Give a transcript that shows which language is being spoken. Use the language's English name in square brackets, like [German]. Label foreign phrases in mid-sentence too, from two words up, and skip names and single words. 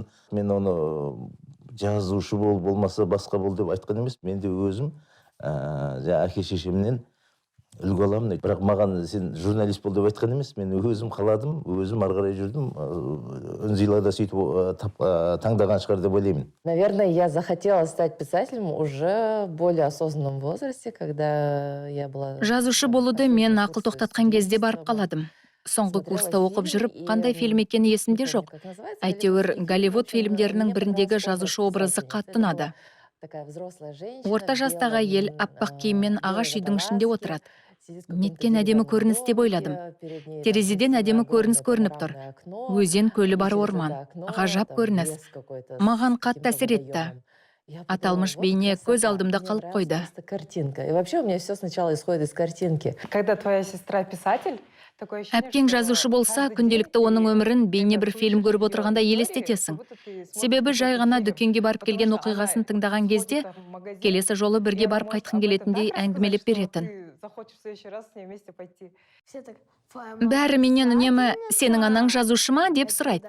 [Kazakh] Мен оны жазушы бол, болмаса басқа бол деп айтқан емес. Мен де өзім әке-шешемнен үлгі аламын. Бірақ маған сен журналист бол деп айтқан емес. Мен өзім қаладым, өзім арғарай жүрдім. Үнзилада сөйтіп таңдаған шығар деп ойлаймын. [Russian] Наверное, я захотела стать писателем уже в более осознанном возрасте, когда я была... [Kazakh] Жазушы болуды мен ақыл тоқтатқан кезде барып қаладым. Соңғы курста оқып жүріп, қандай фильм екені есімде жоқ. Әйтеуір, Голливуд фильмдерінің біріндегі жазушы образы қатты ұнады. Орта жастағы әйел аппақ киіммен ағаш үйдің ішінде отырады. Неткен әдемі көрініс деп ойладым. Терезеден әдемі көрініс көрініп тұр. Өзен, көлі бар орман. Ғажап көрініс. Маған қатты әсер етті. Аталмыш бейне көз алдымда қалып қойды. Картинка. [Russian] И вообще у меня все сначала исходит из картинки. Когда твоя сестра писатель, такое ощущение, [Kazakh] Әпкең [Russian] что [Kazakh] жазушы болса, [Russian] каждый [Kazakh] күнделікті [Russian] день [Kazakh] оның [Russian] ты [Kazakh] өмірін бейне бір [Russian] смотришь [Kazakh] фильм көріп [Russian] какие-то [Kazakh] отырғанда [Russian] истории, [Kazakh] елестетесің. [Russian] как будто ты смотришь [Kazakh] Себебі жай [Russian] какой-то [Kazakh] ғана [Russian] фильм. [Kazakh] дүкенге барып [Russian] Потому [Kazakh] келген [Russian] что [Kazakh] оқиғасын [Russian] она [Kazakh] тыңдаған [Russian] ходит [Kazakh] кезде, [Russian] в магазин, [Kazakh] келесі жолы [Russian] и [Kazakh] бірге [Russian] она [Kazakh] барып [Russian] может [Kazakh] қайтқың [Russian] об этом [Kazakh] келетіндей [Russian] так [Kazakh] әңгімелеп [Russian] рассказать, [Kazakh] беретін. [Russian] что ты захочешь в следующий раз с ней вместе пойти. [Kazakh] Бәрі менен үнемі «Сенің анаң жазушы ма?» деп сұрайды.